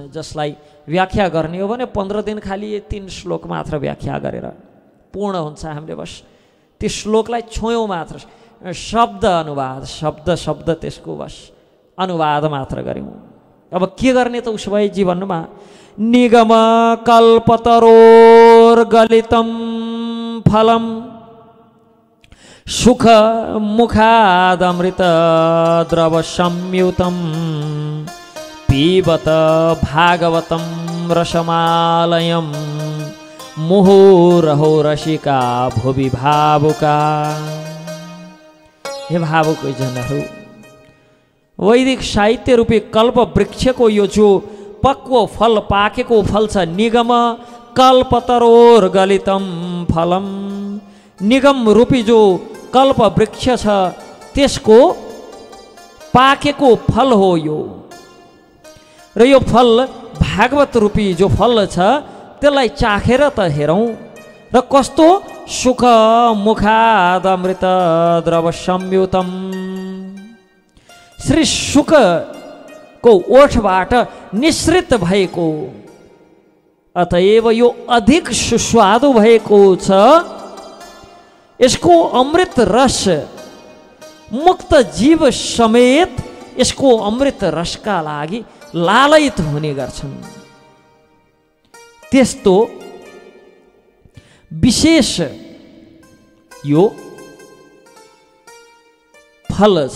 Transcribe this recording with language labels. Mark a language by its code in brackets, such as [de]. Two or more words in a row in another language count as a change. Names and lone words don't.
[ne] जसलाई व्याख्या गर्ने हो भने 15 दिन खालि यो 3 श्लोक मात्र व्याख्या गरेर पूर्ण हुन्छ। हामीले बस त्यो श्लोकलाई छोयौँ मात्र, शब्द अनुवाद शब्द शब्द त्यसको बस अनुवाद मात्र गऱ्यौँ। अब के गर्ने त उसो भए जीवनमा? [sa] निगम कल्पतरोर्गलितं फलम सुख मुखादमृत द्रव संयुतं पीबत भागवतं रसमालयं मुहुरहो रसिका भुवि भावुका। [ne] हे भावुक जनहरू, वैदिक साहित्य रूपी कल्प वृक्षको यो जो पक्व फल पाकेको फल छ, [sa] निगम कल्पतरोर्गलितं फलम, [ne] निगम रूपी जो कल्प वृक्ष छ त्यसको पाकेको फल हो यो। र यो फल भागवत रूपी जो फल छ त्यसलाई चाखेर त हेरौँ र कस्तो [sa] सुख मुखाद अमृत द्रव संयुतम, [ne] श्री शुकको ओठबाट निश्रित भएको, अतएव यो अधिक सुस्वादु भएको छ। यसको अमृत रस मुक्त जीव समेत यसको अमृत रसका लागि लालयित हुने गर्छन्। त्यस्तो विशेष यो फल छ।